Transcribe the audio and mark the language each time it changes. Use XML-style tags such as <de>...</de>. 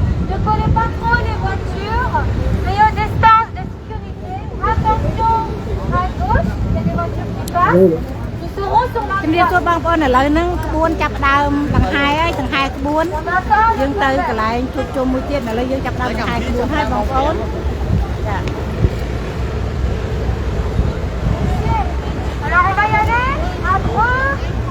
<fr>Ne connais pas trop les voitures, mais au distance de sécurité, attention à gauche, il y a des voitures qui passent. Nous serons sur la</fr> <km>ជំរាបសួរបងប្អូនឥឡូវហ្នឹងក្បួនចាប់ដើមដង្ហែហើយដង្ហែក្បួនយើងទៅកន្លែងជួបជុំមួយទៀតឥឡូវយើងចាប់ដើមដង្ហែក្បួនហើយបងប្អូនចា</km> <fr>Alors on va y aller à droite.</fr>